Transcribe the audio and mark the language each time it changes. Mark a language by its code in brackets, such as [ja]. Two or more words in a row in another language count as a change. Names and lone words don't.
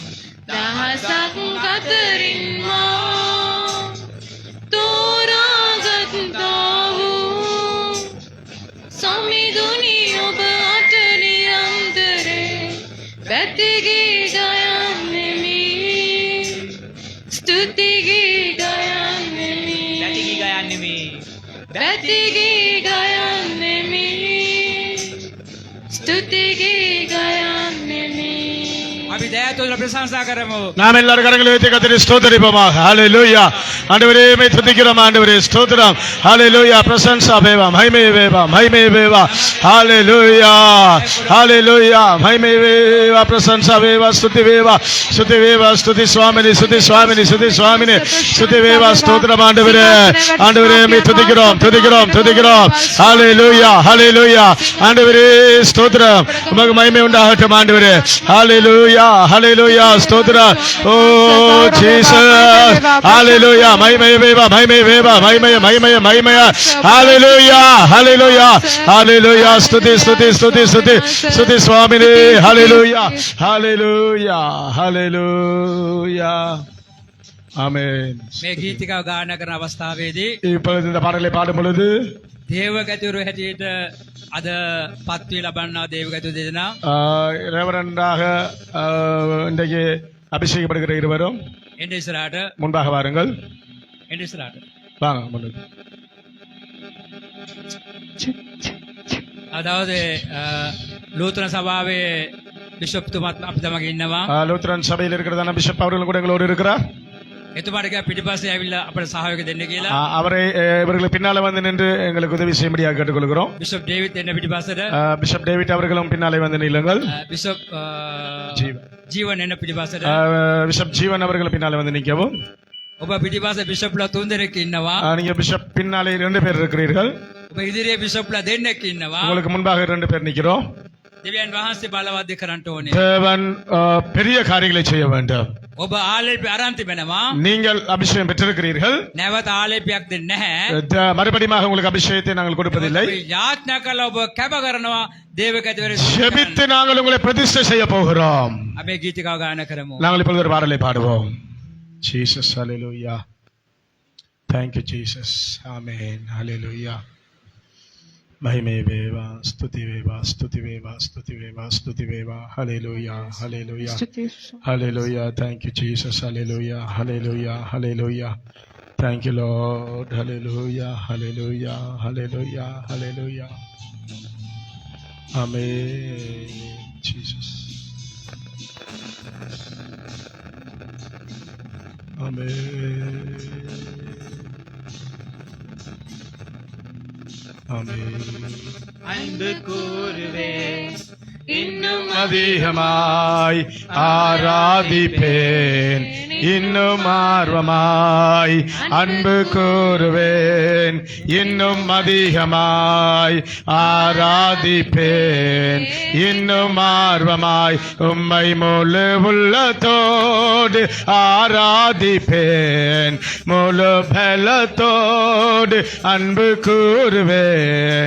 [si] දහසක් අතරින් මා තෝරාගත්තා වූ සමිඳුනි ඔබ අත නිරන්තරේ පැතිගී ගයන්නෙමි ස්තුතිගී ගයන්නෙමි පැතිගී ගයන්නෙමි පැතිගී ගයන්නෙමි ස්තුතිගී ගයන්නෙමි අපි දයාතුල ප්‍රශංසා කරමු. [ta] நாம் எல்லாரும் கரங்களை வைத்து கர்த்தரை ஸ்தோத்திரிப்போமாக. ஹalleluya. ஆண்டவரே மே துதிக்கிறோம் ஆண்டவரே ஸ்தோத்திரம். [si] ஹalleluya. ප්‍රශංසා වේවා මහිමය වේවා මහිමය වේවා. ஹalleluya. ஹalleluya. මහිමය වේවා ප්‍රශංසා වේවා ස්තුති වේවා ස්තුති ස්වාමීනි ස්තුති ස්වාමීනි ස්තුති ස්වාමීනි ස්තුති වේවා [ta] ஸ்தோத்திரம் ஆண்டவரே. ஆண்டவரே மே துதிக்கிறோம். ஹalleluya. ஹalleluya. ஆண்டவரே ஸ்தோத்திரம். உமக்கு மகிமை உண்டாகட்டும் ஆண்டவரே. ஹalleluya. [en] Hallelujah. Stotra. Oh Jesus. Hallelujah. [si] මහිමය වේවා. [en] Hallelujah. Hallelujah. [si] ස්තුති ස්වාමීනි. Hallelujah. [en] Amen. [si] මේ ගීතිකාව ගායනා කරන අවස්ථාවේදී [ta] இப்பொழுது இந்த பாடலை பாடும் பொழுது [si] දේවගතුරු හැටියට අද පත්වී ලබන්නා දේවගතු දෙදෙනා [ta] ரெவரண்டாக இன்றைக்கு அபிஷேகப்படுகிற இருவரும் [si] එන්න ඉස්සරහට [ta] முன்பாக வாருங்கள். [si] එන්න ඉස්සරහට. [ta] வாங்க முன்னுக்கு. [si] අදවද ලූතරන් සභාවේ බිෂප්තුමත් අපි තමග ඉන්නවා. [ta] லூத்ரன் சபையில் இருக்கிறதான பிஷப் அவர்கள் கூட எங்களோடு இருக்கிறார். [si] එතුමාට කිව්වා පිටිපස්සේ ඇවිල්ලා අපට සහයෝගය දෙන්න කියලා. [ta] அவரை இவர்களுக்கு பின்னாலே வந்து நின்று எங்களுக்கு உதவி செய்யும்படியாக கேட்டுக்கொள்கிறோம். [si] බිෂප් ඩේවිඩ් එන්න පිටිපස්සට. [ta] பிஷப் டேவிட் அவர்களும் பின்னாலே வந்து நில்லுங்கள். [si] බිෂප් ஜீவன். ජීවන් එන්න පිටිපස්සට. [ta] பிஷப் ஜீவன் அவர்கள் பின்னாலே வந்து நிற்கவும். [si] ඔබ පිටිපස්ස බිෂප්ලා 3 දෙනෙක් ඉන්නවා. [ta] நீங்க பிஷப் பின்னாலே 2 பேர் இருக்கிறீர்கள். [si] ඔබ ඉදිරියේ බිෂප්ලා දෙන්නෙක් ඉන්නවා. [ta] உங்களுக்கு முன்பாக 2 பேர் நிக்கிறோம். [si] දෙවියන් වහන්සේ බලවත් කරන්න ඕනේ. [ta] தேவன் பெரிய காரியங்களை செய்ய வேண்டும். [si] ඔබ ආලේපය අරන් තිබෙනවා. [ta] நீங்கள் அபிஷேகம் பெற்றிருக்கிறீர்கள். [si] නැවත ආලේපයක් දෙන්නේ නැහැ. [ta] மறுபடியும் உங்களுக்கு அபிஷேகத்தை நாங்கள் கொடுப்பதில்லை. [si] ඔබ යාඥා කළා ඔබ කැප කරනවා දේවකතිවරු. [ta] ஜெபித்து நாங்கள் உங்களை பிரதிஷ்டை செய்ய போகிறோம். [si] අපි ගීතිකාව ගායනා කරමු. [ta] நாங்கள் இப்பொழுது ஒரு பாடலை பாடுவோம். [en] Jesus, hallelujah. Thank you, Jesus. Amen. Hallelujah. [si] මහිමය වේවා, ස්තුති වේවා, ස්තුති වේවා, ස්තුති වේවා, ස්තුති වේවා. [en] Hallelujah, hallelujah. Hallelujah. Thank you, Jesus. Hallelujah, hallelujah, hallelujah. Thank you, Lord. Hallelujah, hallelujah, hallelujah, hallelujah. Amen. Jesus. Amen. Amen. [ta] அன்பு கூறுவே இன்னும் அதிகமாய் ஆராதிப்பேன், இன்னும் ஆர்வமாய் அன்பு கூறுவேன், இன்னும் அதிகமாய் ஆராதிப்பேன், இன்னும் ஆர்வமாய் உம்மை முழு உள்ளத்தோடு ஆராதிப்பேன், முழு பலத்தோடு அன்பு கூறுவேன்.